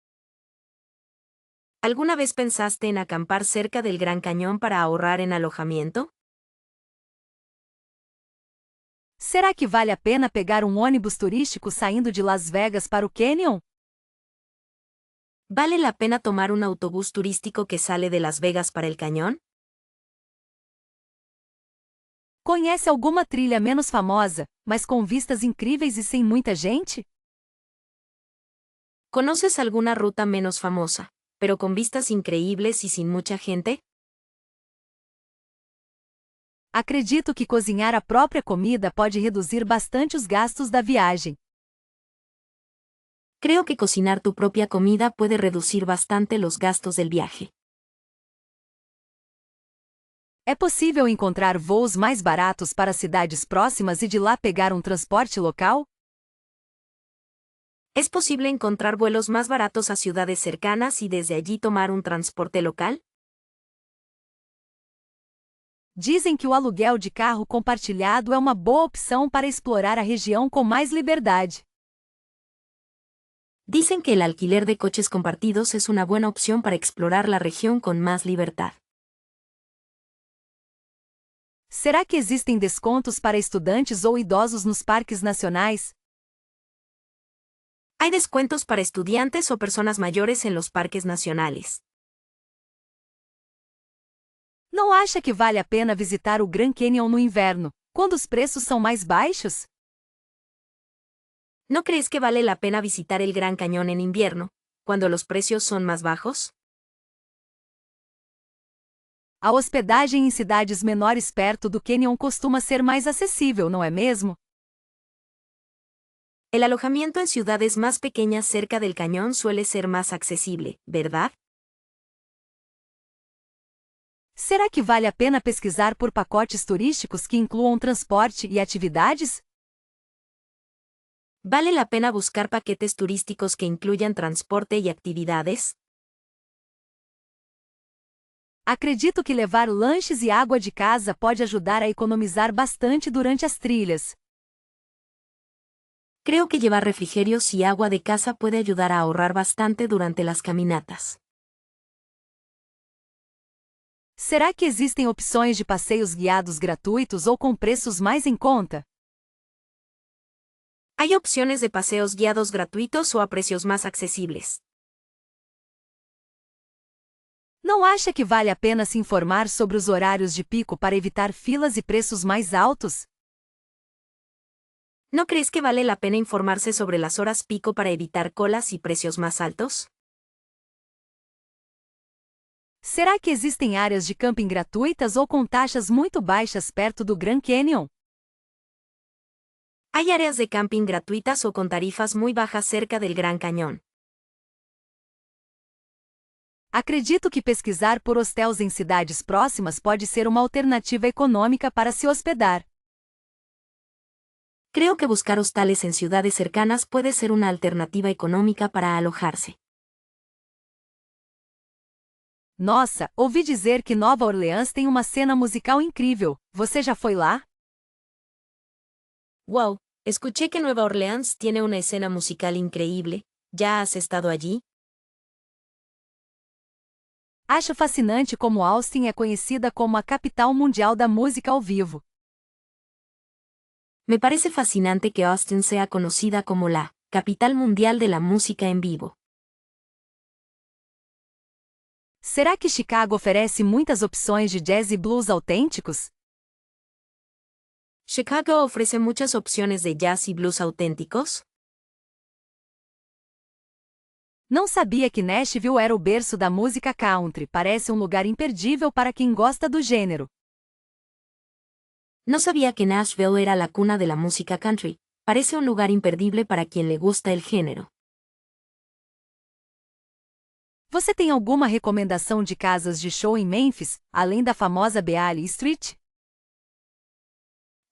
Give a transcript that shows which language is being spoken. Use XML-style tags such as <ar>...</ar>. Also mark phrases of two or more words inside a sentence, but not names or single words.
<es>¿Alguna vez pensaste en acampar cerca del Gran Cañón para ahorrar en alojamiento?</es> <pt>Será que vale a pena pegar um ônibus turístico saindo de Las Vegas para o Canyon?</pt> <es>¿Vale la pena tomar un autobús turístico que sale de Las Vegas para el cañón?</es> <pt>Conhece alguma trilha menos famosa, mas com vistas incríveis e sem muita gente?</pt> <es>¿Conoces alguna ruta menos famosa, pero con vistas increíbles y sin mucha gente?</es> <pt>Acredito que cozinhar a própria comida pode reduzir bastante os gastos da viagem.</pt> <es>Creo que cocinar tu propia comida puede reducir bastante los gastos del viaje.</es> <pt>É possível encontrar voos mais baratos para cidades próximas e de lá pegar um transporte local?</pt> <es>¿Es posible encontrar vuelos más baratos a ciudades cercanas y desde allí tomar un transporte local?</es> <pt>Dizem que o aluguel de carro compartilhado é uma boa opção para explorar a região com mais liberdade.</pt> <es>Dicen que el alquiler de coches compartidos es una buena opción para explorar la región con más libertad.</es> <pt>Será que existem descontos para estudantes ou idosos nos parques nacionais?</pt> <es>Hay descuentos para estudiantes o personas mayores en los parques nacionales.</es> <pt>Não acha que vale a pena visitar o Grand Canyon no inverno, quando os preços são mais baixos?</pt> <es>¿No crees que vale la pena visitar el Gran Cañón en invierno, cuando los precios son más bajos?</es> <pt>A hospedagem em cidades menores perto do Canyon costuma ser mais acessível, não é mesmo?</pt> <es>El alojamiento en ciudades más pequeñas cerca del cañón suele ser más accesible, ¿verdad?</es> <pt>Será que vale a pena pesquisar por pacotes turísticos que incluam transporte e atividades?</pt> <es>¿Vale la pena buscar paquetes turísticos que incluyan transporte y actividades?</es> <pt>Acredito que levar lanches e água de casa pode ajudar a economizar bastante durante as trilhas.</pt> <es>Creo que llevar refrigerios y agua de casa puede ayudar a ahorrar bastante durante las caminatas.</es> <pt>Será que existem opções de passeios guiados gratuitos ou com preços mais em conta?</pt> <es>Hay opciones de paseos guiados gratuitos o a precios más accesibles.</es> <pt>Não acha que vale a pena se informar sobre os horários de pico para evitar filas e preços mais altos?</pt> <es>¿No crees que vale la pena informarse sobre las horas pico para evitar colas y precios más altos?</es> <pt>Será que existem áreas de camping gratuitas ou com taxas muito baixas perto do Grand Canyon?</pt> <es>Hay áreas de camping gratuitas o con tarifas muy bajas cerca del Gran Cañón.</es> <pt>Acredito que pesquisar por hostels em cidades próximas pode ser uma alternativa econômica para se hospedar.</pt> <es>Creo que buscar hostales en ciudades cercanas puede ser una alternativa económica para alojarse.</es> <pt>Nossa, ouvi dizer que Nova Orleans tem uma cena musical incrível. Você já foi lá?</pt> <es>Wow, escuché que Nueva Orleans tiene una escena musical increíble. ¿Ya has estado allí?</es> <pt>Acho fascinante como Austin é conhecida como a capital mundial da música ao vivo.</pt> <es>Me parece fascinante que Austin sea conocida como la capital mundial de la música en vivo.</es> <pt>Será que Chicago oferece muitas opções de jazz e blues autênticos?</pt> <es>¿Chicago ofrece muchas opciones de jazz y blues auténticos?</es> <pt>Não sabia que Nashville era o berço da música country. Parece um lugar imperdível para quem gosta do gênero.</pt> <es>No sabía que Nashville era la cuna de la música country. Parece un lugar imperdible para quien le gusta el género.</es> <pt>Você tem alguma recomendação de casas de show em Memphis, além da famosa Beale Street?</pt>